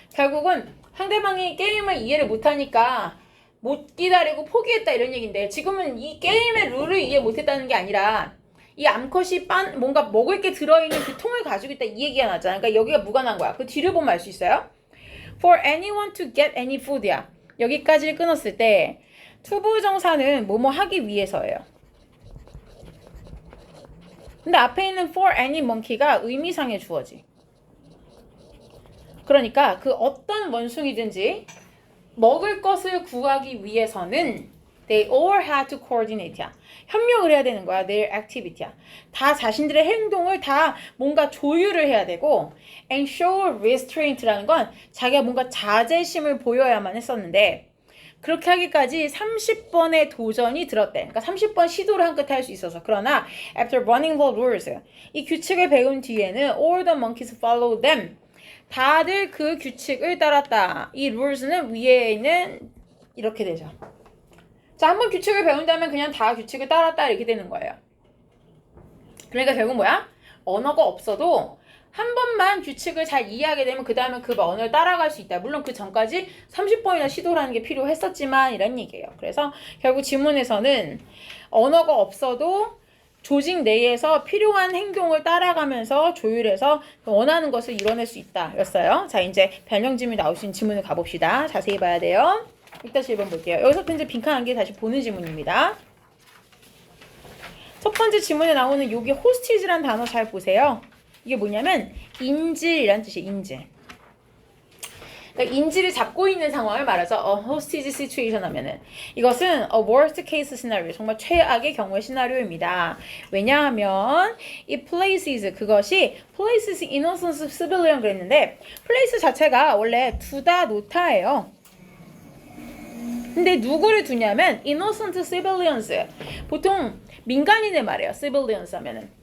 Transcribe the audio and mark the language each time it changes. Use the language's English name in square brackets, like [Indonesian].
[Korean] 결국은 상대방이 게임을 이해를 못하니까 못 기다리고 포기했다 이런 얘기인데 지금은 이 게임의 룰을 이해 못했다는 게 아니라 이 암컷이 뭔가 먹을 게 들어있는 그 통을 가지고 있다 이 얘기가 나잖아. 그러니까 여기가 무관한 거야. 그 뒤를 보면 알 수 있어요. [English] For anyone to get any food야. [Korean] 여기까지 끊었을 때 투부정사는 뭐뭐 하기 위해서예요. 근데 앞에 있는 [English] for any monkey [Korean] 가 의미상의 주어지. 그러니까 그 어떤 원숭이든지 먹을 것을 구하기 위해서는 [English] they all had to coordinate [Korean] 야. 협력을 해야 되는 거야. [English] their activity [Korean] 야. 다 자신들의 행동을 다 뭔가 조율을 해야 되고 [English] and show restraint [Korean] 라는 건 자기가 뭔가 자제심을 보여야만 했었는데 그렇게 하기까지 30번의 도전이 들었대. 그러니까 30번 시도를 한 끝에 할 수 있어서. 그러나 [English] after running the rules [Korean] 이 규칙을 배운 뒤에는 [English] all the monkeys follow them. [Korean] 다들 그 규칙을 따랐다. 이 rules는 위에 있는 이렇게 되죠. 자, 한번 규칙을 배운다면 그냥 다 규칙을 따랐다 이렇게 되는 거예요. 그러니까 결국 뭐야? 언어가 없어도 한 번만 규칙을 잘 이해하게 되면 그 다음에 그 언어를 따라갈 수 있다. 물론 그 전까지 30번이나 시도를 하는 게 필요했었지만 이런 얘기예요. 그래서 결국 지문에서는 언어가 없어도 조직 내에서 필요한 행동을 따라가면서 조율해서 원하는 것을 이뤄낼 수 있다 였어요. 자, 이제 변형지문이 나오신 지문을 가봅시다. 자세히 봐야 돼요. 6-1번 볼게요. 여기서부터 이제 빈칸한 게 다시 보는 지문입니다. 첫 번째 지문에 나오는 여기 호스티지란 단어 잘 보세요. 이게 뭐냐면 인질이란 뜻이에요. 인질. 그러니까 인지를 잡고 있는 상황을 말하죠. [English] A hostage situation [Korean] 하면은 이것은 [English] a worst case scenario, [Korean] 정말 최악의 경우의 시나리오입니다. 왜냐하면 이 places, 그것이 [English] places innocent civilian [Korean] 그랬는데 place 자체가 원래 두다 놓다예요. 근데 누구를 두냐면 [English] innocent civilians, [Korean] 보통 민간인을 말해요. civilians 하면은.